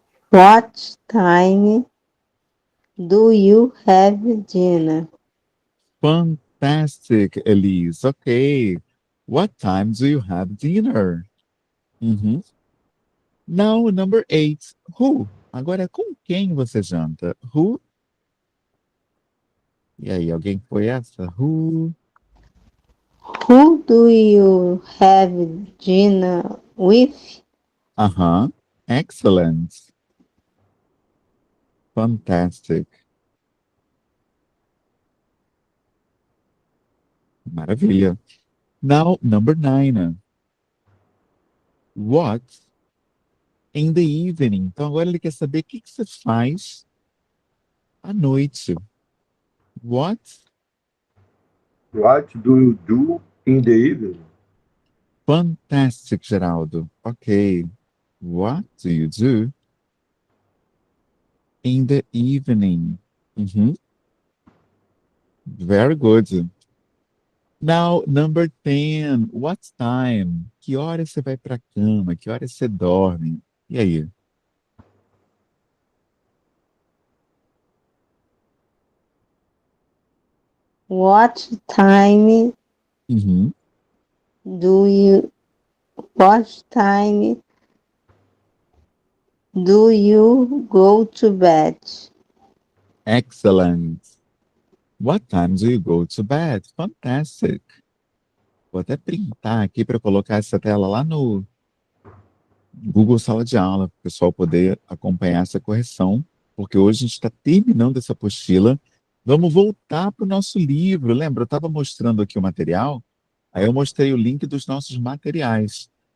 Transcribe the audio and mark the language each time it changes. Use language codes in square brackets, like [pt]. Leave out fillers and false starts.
[en] What time do you have dinner? Fantastic, Elise. Okay. What time do you have dinner? Uhum. Now, number 8. Who? [pt] Agora, com quem você janta? [en] Who? [pt] E aí, alguém foi essa? Who? [en] Who do you have dinner with? Aham. Excellent. Fantastic. Maravilha. Now, number 9. What in the evening? [pt] Então, agora ele quer saber o que você faz à noite. [en] What? What do you do in the evening? Fantastic, Geraldo. Ok. What do you do in the evening? Uhum. Very good. Now, number 10. What time? [pt] Que horas você vai para cama? Que horas você dorme? E aí? [en] What time Uhum. do you what time do you go to bed? Excellent. What time do you go to bed? Fantastic. [pt] Vou até printar aqui para colocar essa tela lá no Google Sala de Aula, para o pessoal poder acompanhar essa correção, porque hoje a gente está terminando essa apostila Vamos voltar para o nosso livro. Lembra, eu estava mostrando aqui o material, aí eu mostrei o link dos nossos materiais.